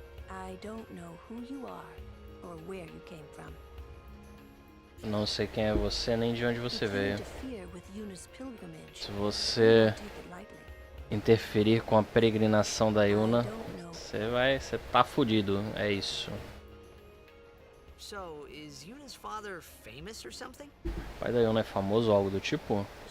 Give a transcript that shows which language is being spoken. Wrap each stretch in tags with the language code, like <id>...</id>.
<en>I don't know who you are or where you came from.</en> <pt>Não sei quem é você nem de onde você veio.</pt> <en>Interfere with Yuna's pilgrimage.</en> <pt>Se você interferir com a peregrinação da Yuna, você tá fudido, é isso.</pt> <en>So, is Yuna's father famous or something?</en> <pt>O pai da Yuna é famoso ou algo do tipo?</pt>